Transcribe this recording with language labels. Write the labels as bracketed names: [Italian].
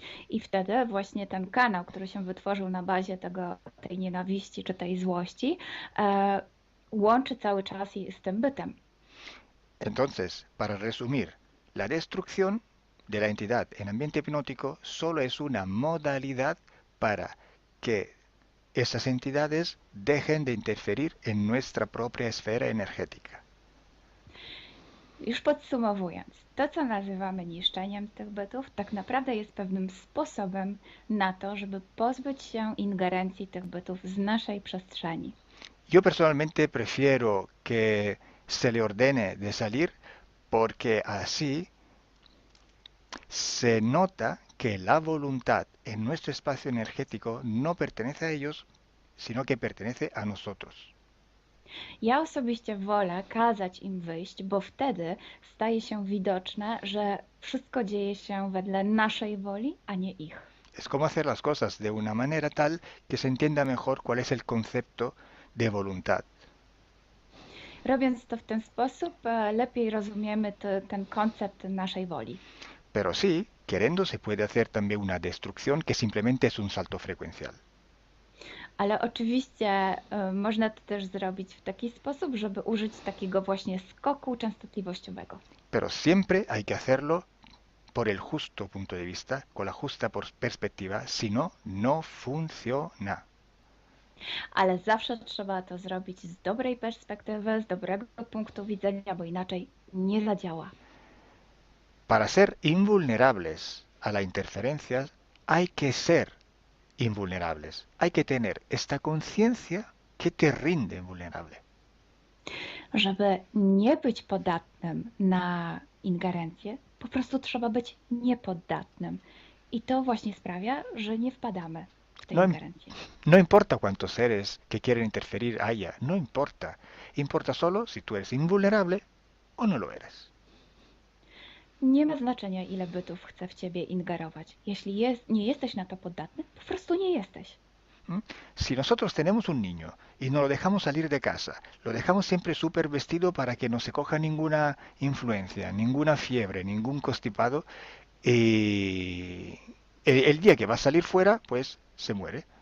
[Polish] I wtedy właśnie ten kanał, który się wytworzył na bazie tej nienawiści czy tej złości, łączy cały czas z tym bytem. [Spanish] Entonces, para resumir, la destrucción de la entidad en ambiente hipnótico solo es una modalidad para que esas entidades dejen de interferir en nuestra propia esfera energética. [Polish] Już podsumowując, to co nazywamy niszczeniem tych bytów, tak naprawdę jest pewnym sposobem na to, żeby pozbyć się ingerencji tych bytów z naszej przestrzeni. [Spanish] Yo personalmente prefiero que se le ordene de salir porque así se nota que la voluntad en nuestro espacio energético no pertenece a ellos, sino que pertenece a nosotros. [Polish] Ja osobiście wolę kazać im wyjść, bo wtedy staje się widoczne, że wszystko dzieje się wedle naszej woli, a nie ich. [Spanish] Es como hacer las cosas de una manera tal que se entienda mejor cuál es el concepto de voluntad. [Polish] Robiąc to w ten sposób, lepiej rozumiemy ten koncept naszej woli. [Spanish] Pero sí, queriendo se puede hacer también una destrucción que simplemente es un salto frecuencial. [Polish] Ale oczywiście można to też zrobić w taki sposób, żeby użyć takiego właśnie skoku częstotliwościowego. [Spanish] Pero siempre hay que hacerlo por el justo punto de vista, con la justa perspectiva, si no, no funciona. [Polish] Ale zawsze trzeba to zrobić z dobrej perspektywy, z dobrego punktu widzenia, bo inaczej nie zadziała. [Spanish] Para ser invulnerables a la interferencia hay que ser invulnerables. Hay que tener esta conciencia que te rinde vulnerable. [Polish] Żeby nie być podatnym na ingerencję, po prostu trzeba być niepoddatnym. I to właśnie sprawia, że nie wpadamy w tę ingerencję. [Spanish] No importa cuántos seres que quieren interferir haya, no importa. Importa solo si tú eres invulnerable o no lo eres. [Polish] Nie ma znaczenia, ile bytów chce w ciebie ingerować. Jeśli nie jesteś na to podatny, po prostu nie jesteś. [Spanish] Si nosotros tenemos un niño y no lo dejamos salir de casa, lo dejamos siempre súper vestido para que no se coja ninguna influencia, ninguna fiebre, ningún constipado, y el día que va a salir fuera, pues se muere.